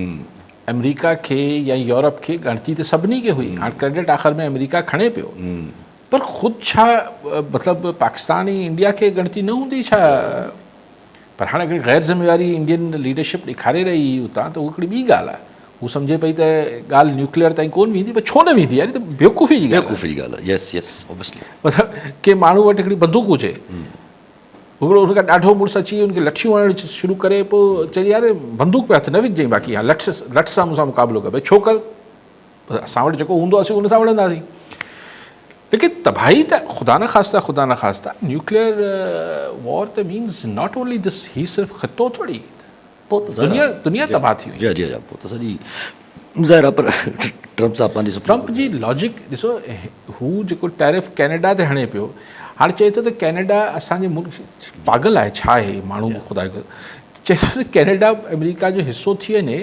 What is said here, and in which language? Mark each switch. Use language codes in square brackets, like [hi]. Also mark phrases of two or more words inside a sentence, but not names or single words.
[sd] अमेरिका खे या यूरोप खे ॻणती त सभिनी खे हुई, हाणे क्रेडिट आख़िर में अमेरिका खणे पियो, पर ख़ुदि छा मतिलबु पाकिस्तान ऐं इंडिया खे ॻणती न हूंदी छा? पर हाणे हिकिड़ी गैर ज़िम्मेवारी इंडियन लीडरशिप ॾेखारे रही उतां, त उहा हिकिड़ी ॿी ॻाल्हि आहे। हू सम्झे पई त ॻाल्हि न्यूक्लियर ताईं कोन वेंदी, पर छो न वेंदी आहे? त बेवकूफ़ी जी ॻाल्हि आहे। [en] yes yes obviously, [sd] मतिलबु के माण्हू वटि हिकिड़ी बंदूक हुजे, हिकिड़ो हुनखां ॾाढो मुड़ुसु अची हुनखे लठियूं हणणु शुरू करे, पोइ चई यार बंदूक पे हथ न विझजांइ, बाक़ी हा लठ सां मूंसां मुक़ाबिलो कर, भई छो कर, असां वटि जेको हूंदो असीं उन सां विढ़ंदासीं। लेकिन तबाही त ख़ुदा न ख़ास्ता [en] nuclear war [sd] त [en] means not only this, [sd] ही सिर्फ़ु ख़ितो थोड़ी, पोइ त दुनिया तबाह थी वई। जी जी, पोइ त सॼी ज़ाहिर आहे। पर ट्रम्प साहब पंहिंजी ट्रम्प जी लॉजिक ॾिसो, हू जेको टैरिफ कैनेडा ते हणे पियो, हाणे चए थो त कैनेडा असांजे मुल्क पागल आहे छा आहे माण्हू, ख़ुदा चए थो त कैनेडा अमेरिका जो हिसो थी वञे